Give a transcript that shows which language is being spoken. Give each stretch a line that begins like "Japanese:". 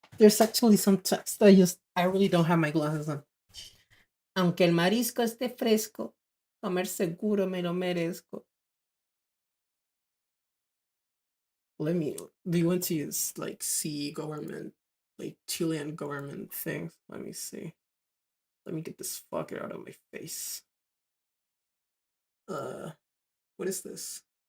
English: There's actually some text. I really don't have my glasses on.
Spanish: Aunque el marisco esté fresco, comer seguro me lo merezco.
English: Let me. Do you want to use like C government, like Chilean government things? Let me see. Let me get this fucker out of my face. Uh, what is this?